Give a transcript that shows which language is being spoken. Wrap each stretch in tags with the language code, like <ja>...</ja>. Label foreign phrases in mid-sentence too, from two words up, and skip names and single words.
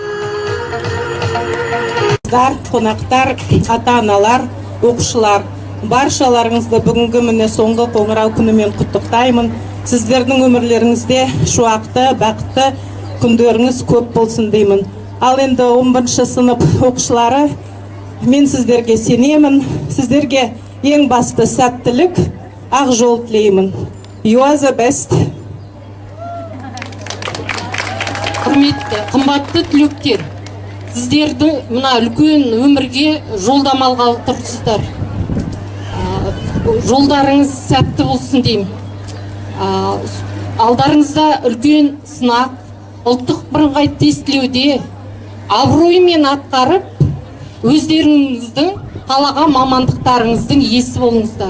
<kk>Қонақтар, ата-аналар, оқушылар, баршаларыңызды бүгінгі міне соңғы қоңырау күнімен құттықтаймын. Сіздердің өмірлеріңізде шуақты, бақытты күндеріңіз көп болсын деймін. Ал енді 11 сынып оқушылары, мен сіздерге сенемін. Сіздерге ең басты сәттілік, ақ жол тілеймін.</kk> <en>You are the best.</en> <kk>Құрметті, қымбатты түлектер, сіздерді мына үлкен өмірге жолдамалға тұрсыздар. Жолдарыңыз сәтті болсын деймін. Алдарыңызда үлкен сынақ, ұлттық бірыңғай тестілеуде абыроймен атқарып, өздеріңіздің қалаған мамандықтарыңыздың иесі болыңыздар.</kk>